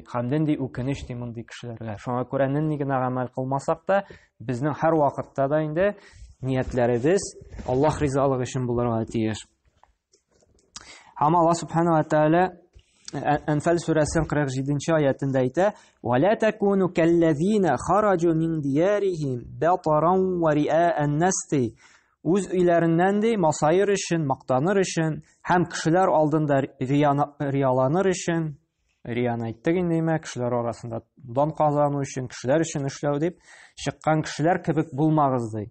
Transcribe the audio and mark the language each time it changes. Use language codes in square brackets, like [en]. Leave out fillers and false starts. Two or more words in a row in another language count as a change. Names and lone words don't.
[tt] Һәм нинди үкенеч ди мондый кешеләргә. Шуңа күрә нинди генә гамәл кылмасак та, безнең һәр вакытта да инде ниятләребез Аллаһ ризалыгы өчен булырга тиеш. Һәм Аллаһ [ar] سبحانه وتعالى [tt] Анфал сүрәсенең 47-нче аятында әйтә: [ar] "ولا تكونوا كالذين خرجوا من ديارهم بطرا ورئاء الناس". [tt] Үз өйләреннән ди масайыр өчен, мактаныр өчен һәм кешеләр алдында рияланыр өчен, рияны әйттек инде, кешеләр арасында дан казану өчен, кешеләр өчен эшләү дип чыккан кешеләр кебек булмагыз ди.